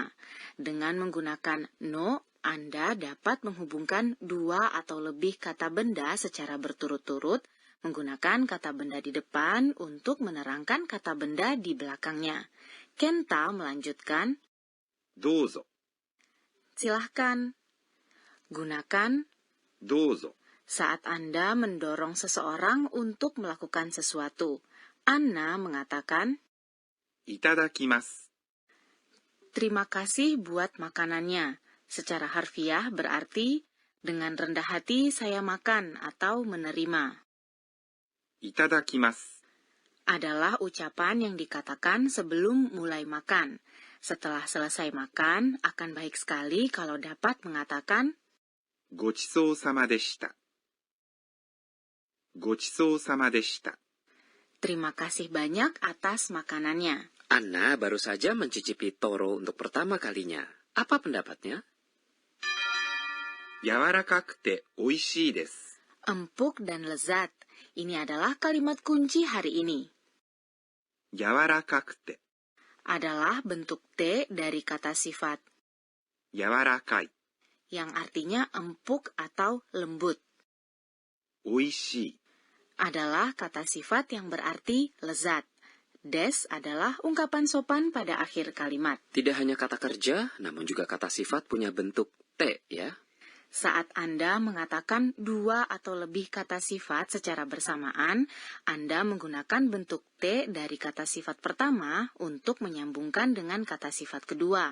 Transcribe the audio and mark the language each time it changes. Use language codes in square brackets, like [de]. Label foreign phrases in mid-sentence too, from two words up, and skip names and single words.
[id] Dengan menggunakan no, Anda dapat menghubungkan dua atau lebih kata benda secara berturut-turut, menggunakan kata benda di depan untuk menerangkan kata benda di belakangnya. Kenta melanjutkan, [ja] どうぞ [id] silahkan. Gunakan [ja] どうぞ [id] saat Anda mendorong seseorang untuk melakukan sesuatu. Anna mengatakan, [ja] いただきます。 [id] terima kasih buat makanannya. Secara harfiah berarti, dengan rendah hati saya makan atau menerima. [ja] いただきます。 [id] Adalah ucapan yang dikatakan sebelum mulai makan. Setelah selesai makan, akan baik sekali kalau dapat mengatakan, [ja] ごちそうさまでした。ごちそうさまでした。 [id] terima kasih banyak atas makanannya. Anna baru saja mencicipi toro untuk pertama kalinya. Apa pendapatnya? [ja] 柔らかくて美味しいです。 [id] Empuk dan lezat. Ini adalah kalimat kunci hari ini. [ja] 柔らかくて [id] Adalah bentuk T dari kata sifat. [ja] 柔らかい。 [id] yang artinya empuk atau lembut. [ja] おいしい。 [id] Adalah kata sifat yang berarti lezat. Des adalah ungkapan sopan pada akhir kalimat. Tidak hanya kata kerja, namun juga kata sifat punya bentuk te ya. Saat Anda mengatakan dua atau lebih kata sifat secara bersamaan, Anda menggunakan bentuk te dari kata sifat pertama untuk menyambungkan dengan kata sifat kedua.